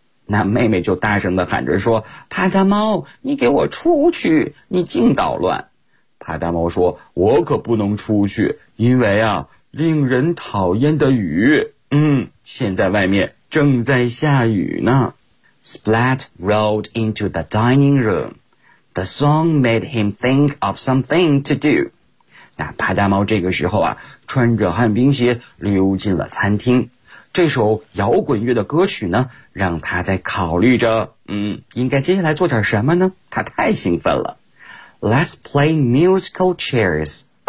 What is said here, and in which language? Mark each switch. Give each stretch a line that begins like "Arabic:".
Chinese: 那妹妹就大声地喊着说，帕达猫，你给我出去，你净捣乱。帕达猫说，我可不能出去，因为啊，令人讨厌的雨，现在外面正在下雨呢。
English: Splat rolled into the dining room. The song made him think of something to do.
Chinese: 那帕达猫这个时候啊，穿着旱冰鞋溜进了餐厅。这首摇滚乐的歌曲呢，让他在考虑着，应该接下来做点什么呢？他太兴奋了。
English: Let's play musical chairs.